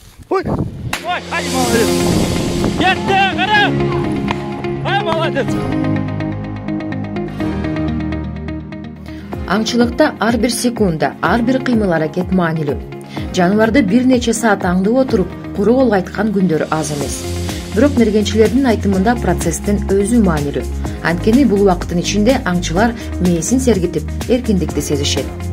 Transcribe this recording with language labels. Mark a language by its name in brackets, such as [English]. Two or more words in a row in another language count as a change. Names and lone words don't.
[Kazakh] Ой, ай, молодец. Кетті, қара. Ай, молодец. [Kyrgyz] Аңчылыкта ар бир секунда, ар бир кыймыл аракет маанилүү. Жаныбарды бир нече саат аңдып отуруп, куру колго айткан күндөрү аз эмес. Бирок мергенчилердин айтымында процесстин өзү маанилүү. Анткени бул убакыттын ичинде аңчылар мээсин сергитип, эркиндикти сезишет.